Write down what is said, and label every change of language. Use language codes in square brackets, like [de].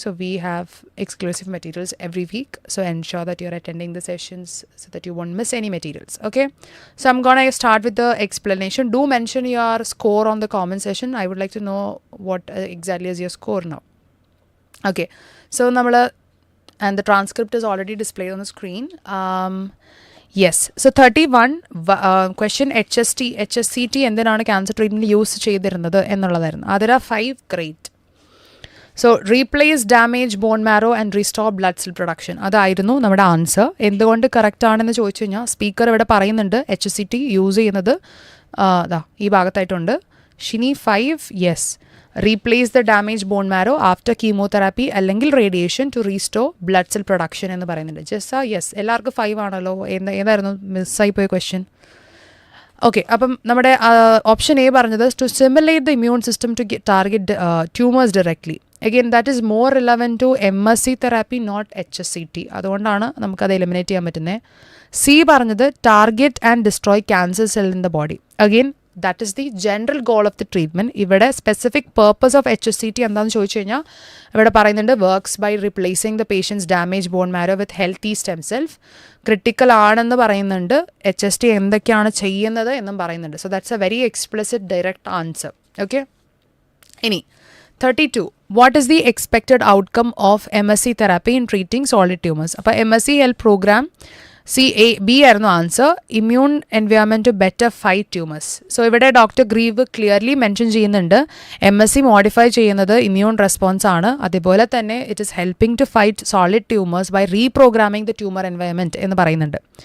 [en] So we have exclusive materials every week. So ensure that you're attending the sessions so that you won't miss any materials. Okay. So I'm gonna start with the explanation. Do mention your score on the comment section. I would like to know what exactly is your score now. Okay. So and the transcript is already displayed on the screen. Yes. [ml] So [en] 31 question [ml] HSCT എന്തിനാണ് cancer treatment use ചെയ്തിരുന്നത് എന്നുള്ളതായിരുന്നു. [en] There are 5. Great. So replace damage bone marrow and restore blood cell production. [ml] അതായിരുന്നു നമ്മുടെ answer. എന്തുകൊണ്ട് correct ആണെന്ന് ചോദിച്ചു കഴിഞ്ഞാൽ speaker ഇവിടെ പറയുന്നുണ്ട് HSCT യൂസ് ചെയ്യുന്നത് ഈ ഭാഗത്തായിട്ടുണ്ട്. [en] Shini 5 yes. Replace the damage bone marrow after chemotherapy അല്ലെങ്കിൽ radiation to restore blood cell production [ml] എന്ന് പറയുന്നുണ്ട്. ജസ്റ്റ് യെസ്, എല്ലാവർക്കും 5 ആണല്ലോ. ഏതായിരുന്നു മിസ്സായി പോയ ക്വസ്റ്റ്യൻ? [en] okay, [ml] അപ്പം നമ്മുടെ ഓപ്ഷൻ എ പറഞ്ഞത് [en] To stimulate the immune system to target tumours directly. Again that is more relevant to MSc therapy, not HSCT. [ml] അതുകൊണ്ടാണ് നമുക്കത് എലിമിനേറ്റ് ചെയ്യാൻ പറ്റുന്നത്. സി പറഞ്ഞത് [en] Target and destroy cancer cell in the body. Again that is the general goal of the treatment. [ml] ഇവിടെ specific purpose of HSCT എന്താണെന്ന് ചോദിച്ചു കഴിഞ്ഞാൽ ഇവിടെ പറയുന്നുണ്ട് [en] Works by replacing the patient's damage bone marrow with healthy stem cells. [ml] Critical ആണെന്ന് പറയുന്നുണ്ട്. HST എന്തൊക്കെയാണ് ചെയ്യുന്നത് എന്നും പറയുന്നുണ്ട്. [en] So that's a very explicit direct answer. [ml] Okay, ഇനി 32. [en] What is the expected outcome of MSc therapy in treating solid tumors? [ml] അപ്പോൾ MSc health programme B ആയിരുന്നു answer. Immune environment to better fight tumours. So ഇവിടെ doctor grieve clearly mention ചെയ്യുന്നുണ്ട് MSc modify ചെയ്യുന്നത് immune response ആണ്. [en] അതുപോലെ തന്നെ it is helping to fight solid tumours by reprogramming the tumour environment [ml] എന്ന് പറയുന്നുണ്ട്.